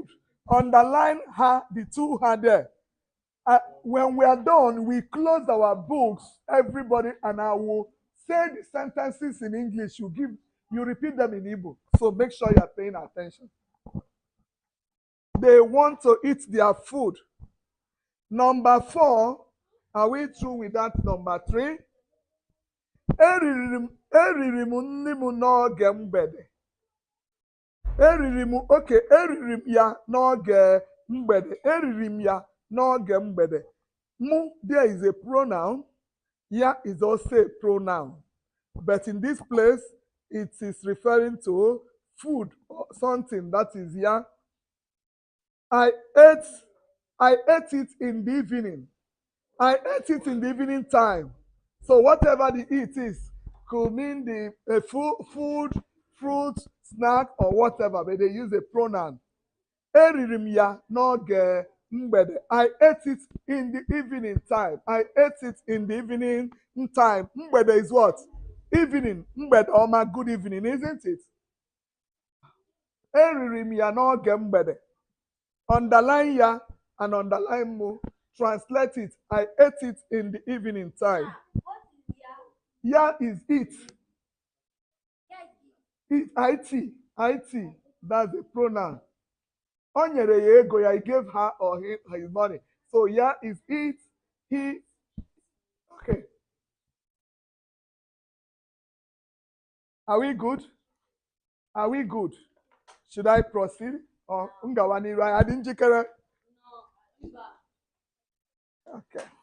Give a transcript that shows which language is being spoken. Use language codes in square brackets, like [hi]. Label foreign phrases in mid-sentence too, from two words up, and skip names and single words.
[en] Underline ha, the two ha there. When we are done, we close our books, everybody, and I will say the sentences in English. You repeat them in Igbo. So make sure you are paying attention. They want to eat their food. Number four, are we through with that? Number three. [ig] Eriri m nri m n'oge mgbede. Eriri m ya n'oge mgbede. Eriri m ya n'oge mgbede. [en] Mu, there is a pronoun. Ya is also a pronoun. But in this place, it is referring to food or something that is ya. I ate I ate it in the evening. I ate it in the evening time. So whatever the eat is could mean the food, fruit, snack, or whatever, but they use a pronoun. [ig] Eriri m ya n'oge mgbede. [en] I ate it in the evening time. I ate it in the evening time. Mgbede is what? Evening. [ig] Mgbede ọma, [en] good evening, isn't it? [ig] Eriri m ya n'oge mgbede. [en] Underline ya and underline mu. Translate it. I ate it in the evening time. Ya is it. It. It. That's a pronoun. [ig] O nyere ya ego ya, [en] he gave her or him his money. So ya is it, he. Okay. Are we good? Are we good? Should I proceed? Or ngawani right? I didn't check it. Okay.